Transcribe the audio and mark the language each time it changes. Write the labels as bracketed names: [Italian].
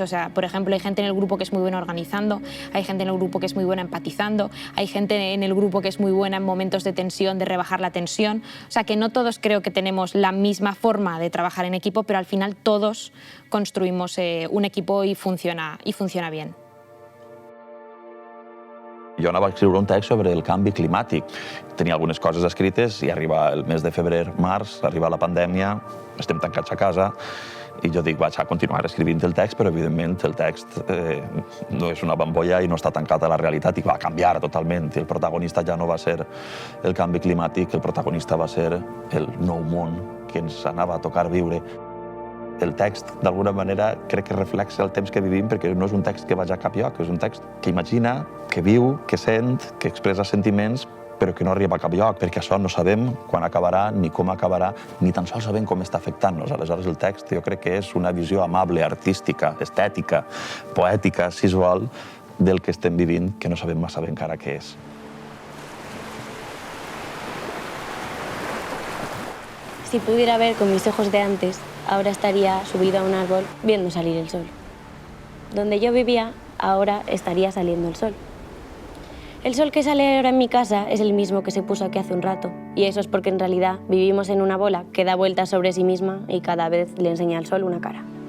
[Spanish] O sea, por ejemplo, hay gente en el grupo que es muy buena organizando, hay gente en el grupo que es muy buena empatizando, hay gente en el grupo que es muy buena en momentos de tensión, de rebajar la tensión. O sea, que no todos creo que tenemos la misma forma de trabajar en equipo, pero al final todos construimos un equipo y funciona bien. [Catalan] Jo anava a escriure un text sobre el canvi climàtic. Tenia algunes coses escrites i arriba el mes de febrer-març, arriba la pandèmia, estem tancats a casa i jo dic, vaig a continuar escrivint el text, però evidentment el text no és una bombolla i no està tancat a la realitat i va canviar totalment. El protagonista ja no va ser el canvi climàtic, el protagonista va ser el nou món que ens anava a tocar viure. El text, d'alguna manera, crec que reflexa el temps que vivim perquè no és un text que vagi a cap lloc, és un text que imagina, que viu, que sent, que expressa sentiments, però que no arriba a cap lloc, perquè això no sabem quan acabarà, ni com acabarà, ni tan sols sabem com està afectant-nos. Aleshores, el text jo crec que és una visió amable, artística, estètica, poètica, si es vol, del que estem vivint, que no sabem massa bé encara què és. [Spanish] Si pudiera ver con mis ojos de antes, ahora estaría subido a un árbol viendo salir el sol. Donde yo vivía, ahora estaría saliendo el sol. El sol que sale ahora en mi casa es el mismo que se puso aquí hace un rato, y eso es porque en realidad vivimos en una bola que da vueltas sobre sí misma y cada vez le enseña al sol una cara.